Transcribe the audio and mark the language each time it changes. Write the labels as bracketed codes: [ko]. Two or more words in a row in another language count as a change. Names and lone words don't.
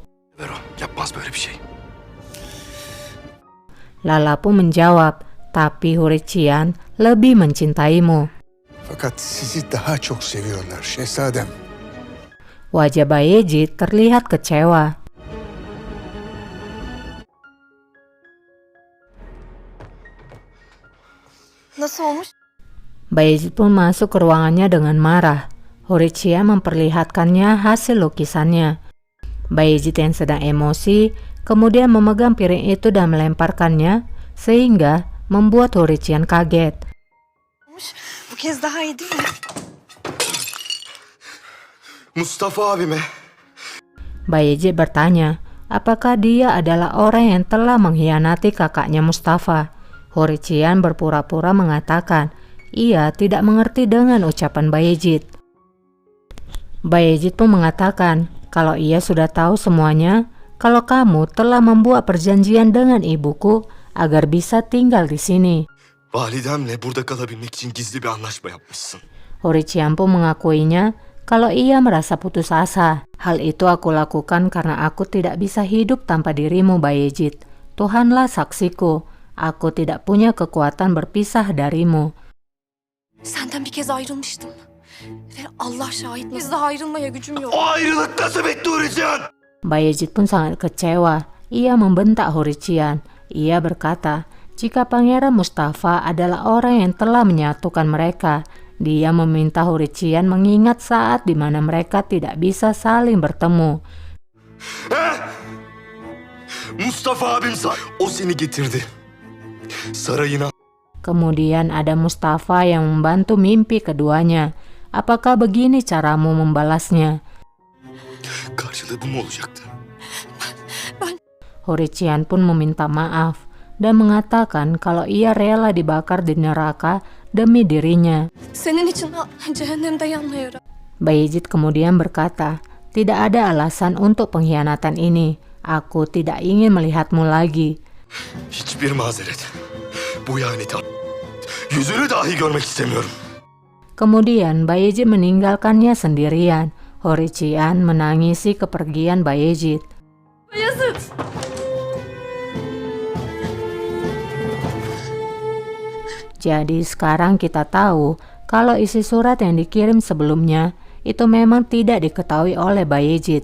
[tr] Ver o. Yapmaz böyle bir şey. [id] Lala pun menjawab, tapi Hurrician lebih mencintaimu. [tr] fakat sizi daha çok seviyorlar şehzadem. [id] Wajah Bayezid terlihat kecewa. [tr] Nasıl olmuş? [id] Bayezid pun masuk ke ruangannya dengan marah. Hurrician memperlihatkannya hasil lukisannya. Bayezid yang sedang emosi kemudian memegang piring itu dan melemparkannya sehingga membuat Hurrician kaget. [tr] Bu kez daha iyi değil mi? Mustafa abime. [id] Bayezid bertanya, apakah dia adalah orang yang telah mengkhianati kakaknya Mustafa? Hurrician berpura-pura mengatakan ia tidak mengerti dengan ucapan Bayezid. Bayezid pun mengatakan kalau ia sudah tahu semuanya, kalau kamu telah membuat perjanjian dengan ibuku agar bisa tinggal di sini. [tr] Validemle burada kalabilmek için gizli bir anlaşma yapmışsın. [id] Hurrician pun mengakuinya kalau ia merasa putus asa. Hal itu aku lakukan karena aku tidak bisa hidup tanpa dirimu, Bayezid. Tuhanlah saksiku, aku tidak punya kekuatan berpisah darimu. [tr] Senden bir kez ayrılmıştım. Ve Allah şahit, biz daha ayrılmaya gücüm yok. O ayrılık nasıl bitti Hurrician? [id] Bayezid pun sangat kecewa. Ia membentak Hurrician. Ia berkata, jika Pangeran Mustafa adalah orang yang telah menyatukan mereka, dia meminta Hurrician mengingat saat di mana mereka tidak bisa saling bertemu. [tr] Mustafa abim o seni getirdi. Sarayına. [id] Kemudian ada Mustafa yang membantu mimpi keduanya. Apakah begini caramu membalasnya? [tr] Karşılığı bu mu olacaktı? [id] Hurrician pun meminta maaf dan mengatakan kalau ia rela dibakar di neraka demi dirinya. [tr] Senin için cehennemde yanmıyorum. [id] Bayezid kemudian berkata, tidak ada alasan untuk pengkhianatan ini. Aku tidak ingin melihatmu lagi. [tr] Hiçbir mazeret. Bu ihaneti. Yüzünü dahi görmek istemiyorum. [id] Kemudian Bayezid meninggalkannya sendirian. Hurrician menangisi kepergian Bayezid. Bayezid! Jadi sekarang kita tahu kalau isi surat yang dikirim sebelumnya itu memang tidak diketahui oleh Bayezid.